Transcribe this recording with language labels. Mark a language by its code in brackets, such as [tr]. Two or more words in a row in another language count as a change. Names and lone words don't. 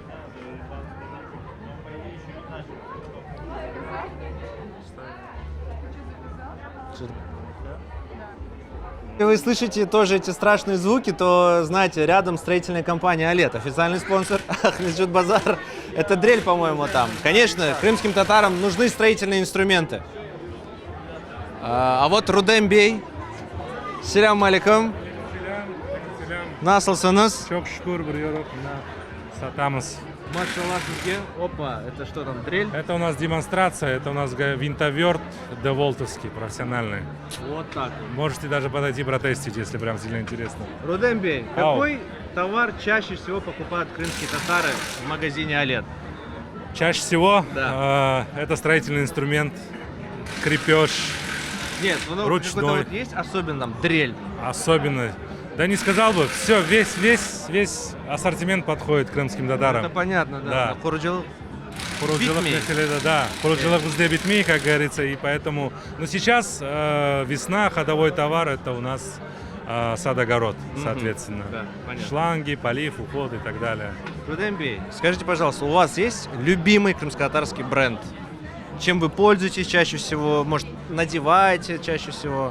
[ru] Если вы слышите тоже эти страшные звуки, то знаете, рядом строительная компания «Олет», официальный спонсор Ахмеджит Базар. Это дрель, по-моему, там. Конечно, крымским татарам нужны строительные инструменты. А вот Рудем Бей. [crh] Селям алейкум. Насылсыныз. Çok şükür biliyorum. Сатамыз. Машаллах сізге. Опа, [ru] это что там, дрель? Это у нас демонстрация, это у нас винтоверт деволтовский, профессиональный. Вот так. Можете даже подойти протестить, если прям сильно интересно. Рудем Бей, Ау. какой товар чаще всего покупают крымские татары в магазине «Олет»? Чаще всего это строительный инструмент, крепеж. Нет, ну ручной. какой-то вот есть особенно там дрель. Особенно. Да не сказал бы, все, весь ассортимент подходит крымским татарам. Это понятно, да. Хуруджилык. [crh] Да, хуруджилык bizde bitmiyor, [ru] как говорится, и поэтому. Но сейчас весна, ходовой товар, это у нас сад-огород, соответственно. Да, понятно. Шланги, полив, уход и так далее. Рудем Бей, скажите, пожалуйста, у вас есть любимый крымско-татарский бренд? Чем вы пользуетесь чаще всего? Может, надеваете чаще всего?